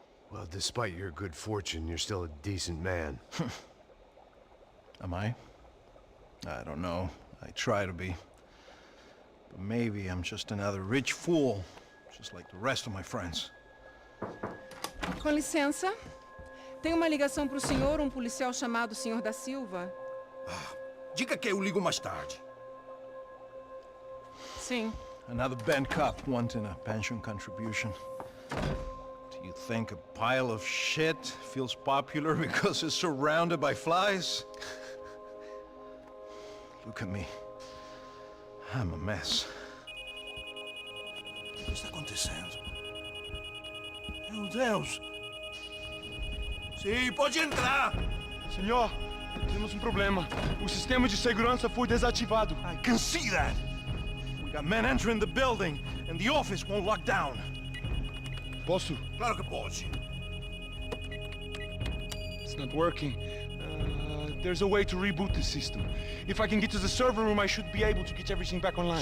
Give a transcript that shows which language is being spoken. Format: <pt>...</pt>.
<en>Well, despite your good fortune, you're still a decent man. Am I? I don't know. I try to be. But maybe I'm just another rich fool, just like the rest of my friends.</en> <pt>Com licença. Tem uma ligação pro senhor, um policial chamado Sr. da Silva. Diga que eu ligo mais tarde. Sim.</pt> <en>Another band cop wanting a pension contribution. Do you think a pile of shit feels popular because it's surrounded by flies? Look at me. I'm a mess.</en> <pt>O que está acontecendo? Meu Deus! Sim, pode entrar! Senhor, temos problema. O sistema de segurança foi desativado.</pt> <en>I can see that. We got men entering the building, and the office won't lock down.</en> <pt>Posso? Claro que pode.</pt> <en>It's not working. There's a way to reboot the system. If I can get to the server room, I should be able to get everything back online.</en>